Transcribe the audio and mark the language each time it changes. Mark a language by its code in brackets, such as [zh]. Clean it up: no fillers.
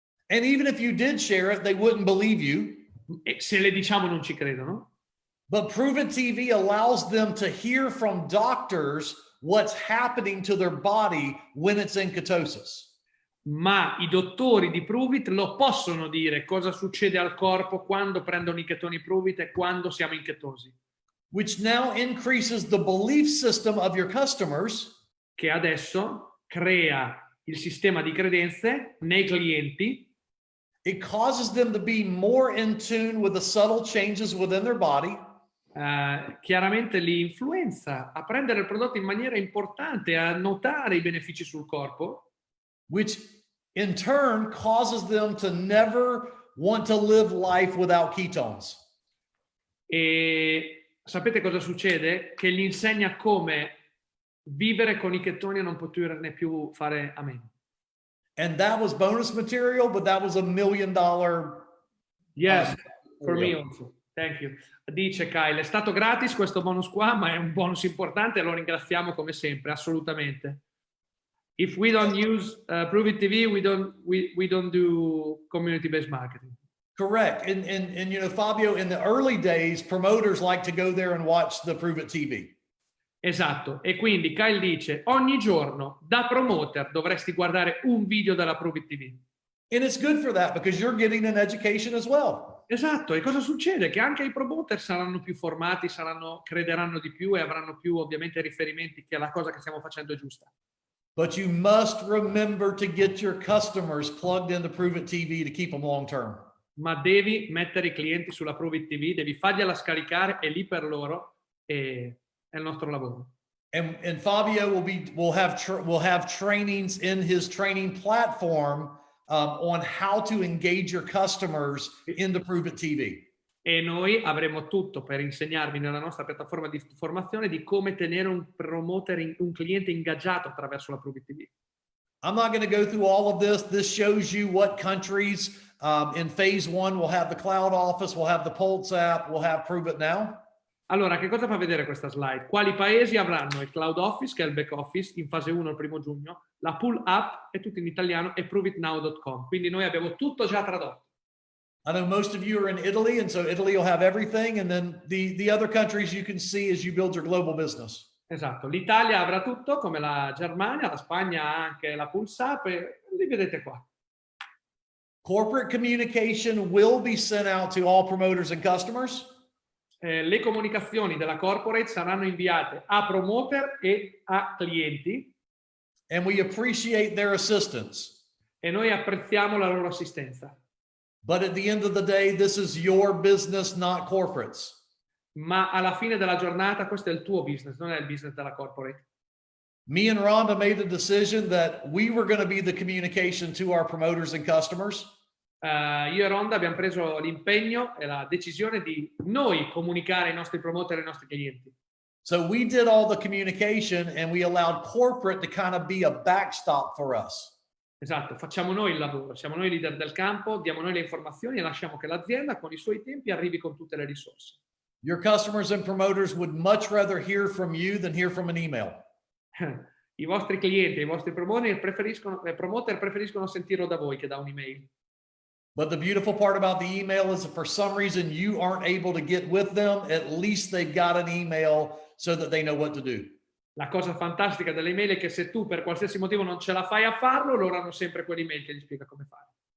[en] And even if you did share it, they wouldn't believe you. [it] e se le diciamo non ci credono. [en] But Prove It TV allows them to hear from doctors what's happening to their body when it's in ketosis. [it] Ma i dottori di Prove It lo possono dire cosa succede al corpo quando prendono i chetoni Prove It e quando siamo in chetosi. [en] Which now increases the belief system of your customers, [it] Che adesso crea il sistema di credenze nei clienti. [en] it causes them to be more in tune with the subtle changes within their body, [it] Chiaramente li influenza a prendere il prodotto in maniera importante, a notare i benefici sul corpo, [en] which in turn causes them to never want to live life without ketones. [it] e sapete cosa succede? Che gli insegna come vivere con i chetoni e non poterne più fare a meno. [en] And that was bonus material, but that was $1 million. Yes, for me also. Thank you. [it] Dice Kyle, è stato gratis questo bonus qua, ma è un bonus importante e lo ringraziamo come sempre, assolutamente. [en] If we don't use Prove It TV, we don't do community-based marketing. Correct. And you know, Fabio, in the early days, promoters like to go there and watch the Prove It TV. [it] Esatto, e quindi Kyle dice, ogni giorno da promoter dovresti guardare un video della Prove It TV. [en] And it's good for that because you're getting an education as well. [it] Esatto, e cosa succede? Che anche i promoter saranno più formati, crederanno di più e avranno più ovviamente riferimenti che la cosa che stiamo facendo è giusta. [en] But you must remember to get your customers plugged into Prove It TV to keep them long term. [it] Ma devi mettere i clienti sulla Prove It TV, devi fargliela scaricare, è lì per loro e è il nostro lavoro. [en] And Fabio will have trainings in his training platform on how to engage your customers in the Prove It TV. [it] E noi avremo tutto per insegnarvi nella nostra piattaforma di formazione di come tenere un promoter, un cliente ingaggiato attraverso la Prove It TV. [en] I'm not going to go through all of this. This shows you what countries in phase 1 will have the cloud office, will have the Pulse app, will have Prove It Now. [it] Allora, che cosa fa vedere questa slide? Quali paesi avranno il Cloud Office, che è il back office, in fase 1 il 1 giugno, la Pull App, è tutto in italiano, e proveitnow.com. Quindi noi abbiamo tutto già tradotto. [en] I know most of you are in Italy, and so Italy will have everything, and then the other countries you can see as you build your global business. [it] Esatto, l'Italia avrà tutto, come la Germania, la Spagna ha anche la Pulse App, e li vedete qua. [en] Corporate communication will be sent out to all promoters and customers. [it] Le comunicazioni della corporate saranno inviate a promoter e a clienti. [en] And we appreciate their assistance. [it] E noi apprezziamo la loro assistenza. [en] But at the end of the day, this is your business, not corporates. [it] Ma alla fine della giornata questo è il tuo business, non è il business della corporate. [en] Me and Rhonda made a decision that we were going to be the communication to our promoters and customers. [it] Io e Rhonda abbiamo preso l'impegno e la decisione di noi comunicare ai nostri promoter e ai nostri clienti. [en] So we did all the communication and we allowed corporate to kind of be a backstop for us. [it] Esatto, facciamo noi il lavoro, siamo noi leader del campo, diamo noi le informazioni e lasciamo che l'azienda con i suoi tempi arrivi con tutte le risorse. [en] Your customers and promoters would much rather hear from you than hear from an email. [it] I vostri clienti, i vostri promoter preferiscono sentirlo da voi che da un'email. [en] But the beautiful part about the email is if for some reason you aren't able to get with them, at least they've got an email so that they know what to do. [it] La cosa fantastica dell'email è che se tu per qualsiasi motivo non ce la fai a farlo, loro hanno sempre quell'email che gli spiega come fare.